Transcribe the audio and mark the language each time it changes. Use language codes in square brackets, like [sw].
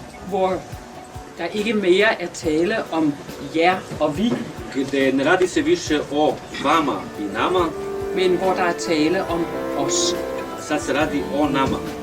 [da] hvor der ikke mere er tale om jer og vi, [hr] gde ne radi se više o vama i nama, [da] men hvor der er tale om os. [hr] sad se radi o nama.